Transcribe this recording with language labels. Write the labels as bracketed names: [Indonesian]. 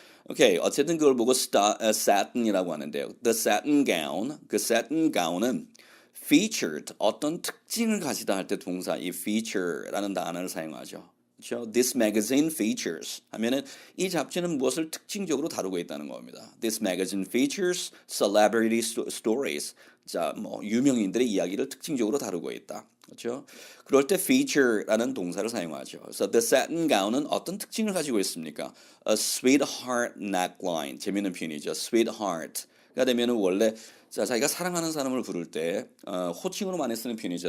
[Korean] 오케이, 어쨌든 그걸 보고 satin이라고 하는데요. [English] The satin gown, [Korean] 그 satin gown은 featured 어떤 특징을 가지다 할 때 동사 이 feature라는 단어를 사용하죠. 그렇죠? [English] This magazine features [Korean] 하면은 이 잡지는 무엇을 특징적으로 다루고 있다는 겁니다. [English] This magazine features celebrity stories. [Korean] 자, 뭐 유명인들의 이야기를 특징적으로 다루고 있다. 그렇죠? 그럴 때 feature라는 동사를 사용하죠. 그래서 the satin gown은 어떤 특징을 가지고 있습니까? [English] A sweetheart neckline. [Korean] 재미있는 표현이죠. sweetheart가 되면은 원래 자, 자기가 사랑하는 사람을 부를 때 호칭으로 많이 쓰는 표현이죠.